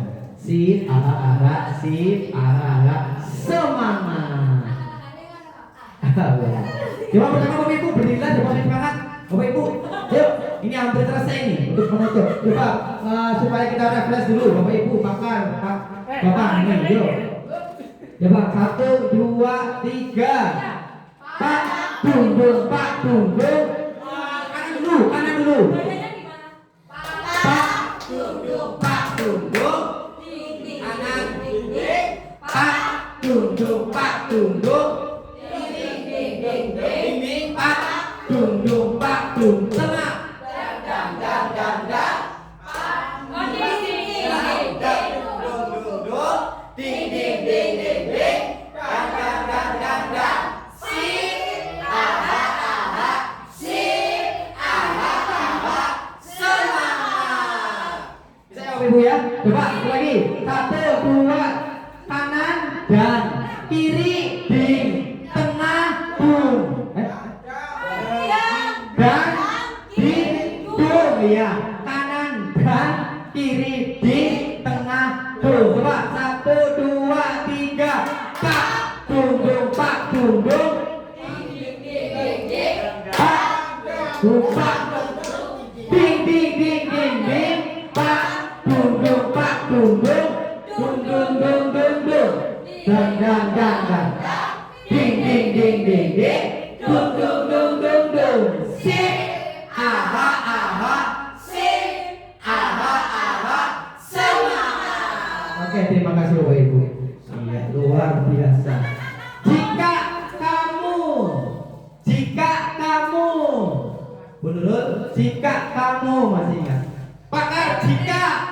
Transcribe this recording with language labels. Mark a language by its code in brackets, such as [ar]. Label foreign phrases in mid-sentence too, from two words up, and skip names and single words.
[id] Sip, aha semangat. Coba pertama Bapak Ibu berdirilah, coba semangat Bapak Ibu. Yuk, ini hampir selesai ini untuk menutup. Coba supaya kita refresh dulu Bapak Ibu makan. Bapak ini, yuk. Coba 1, 2, 3. Pak tunggung, Pak tunggung. Kanan dulu. Badannya gimana? Pak tunggung, Pak tunggung. Ding ding Kanan. ding ding. Pak tunggung, Pak tunggung. Ding ding ding ding ding. Ding, Pak tunggung, Pak tunggung. Tengah. Oh ding ding ding ding. Ding ding ding ding ding. Bisa ya Ibu ya? Coba sekali lagi. 1, 2, kanan dan kiri ding, tengah bung. Dan ding bung ya. Kanan dan kiri ding, tengah bung. Coba 1, 2, 3. Pak tunggung, Pak tunggung. Pak tunggung, Pak ding ding ding ding ding. Pak tunggung, Pak tunggung. Dung dung dung dung dung. Dan ding ding ding ding ding. Dung dung dung dung dung. Sip. Aha aha. Sip. Aha aha. Semangat. Oke, terima kasih Bapak Ibu. Iya, luar biasa. Jika kamu Bu Nurul, jika kamu masih ingat. Pakar jika